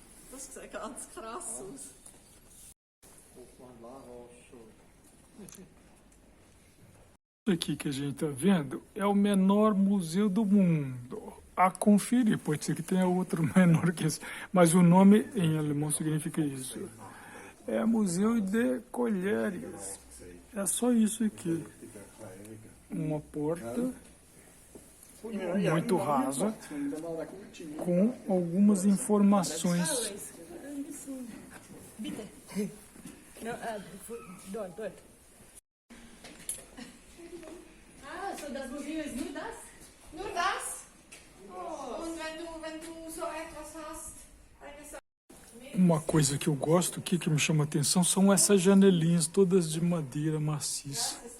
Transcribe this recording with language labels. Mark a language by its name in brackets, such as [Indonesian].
[German] Das sieht ganz krass aus. [Portuguese] Isso aqui que a gente está vendo é o menor museu do mundo. A conferir, pode ser que tenha outro menor que esse, mas o nome em alemão significa isso. É Museu de Colheres. É só isso aqui. Uma porta muito rasa, com algumas informações. [German] Ah, so das Museum ist nur das? Nur das? Oh. Und wenn du so etwas hast, [Portuguese] Uma coisa que eu gosto aqui, que me chama a atenção, são essas janelinhas todas de madeira maciça.